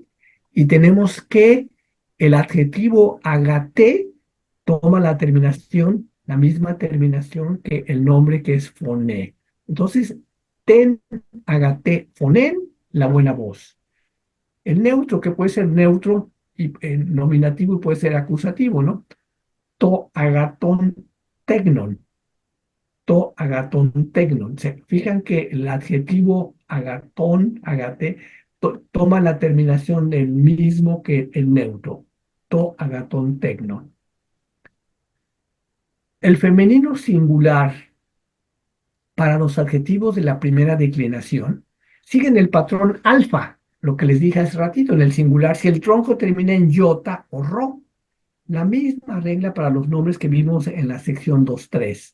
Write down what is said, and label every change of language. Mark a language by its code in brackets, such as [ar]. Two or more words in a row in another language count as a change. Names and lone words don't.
[es] Y tenemos que el adjetivo agate toma la terminación, la misma terminación que el nombre que es foné. Entonces, [el] τὴν ἀγαθὴν φωνήν, [es] la buena voz. El neutro, que puede ser neutro y nominativo y puede ser acusativo, ¿no? [el] τὸ ἀγαθὸν τέκνον. τὸ ἀγαθὸν τέκνον. [es] Se fijan que el adjetivo [el] ἀγαθόν, ἀγαθή, [es] toma la terminación del mismo que el neutro. [el] τὸ ἀγαθὸν τέκνον. [es] El femenino singular para los adjetivos de la primera declinación siguen el patrón alfa, lo que les dije hace ratito en el singular, si el tronco termina en yota o ro, La misma regla para los nombres que vimos en la sección 2.3.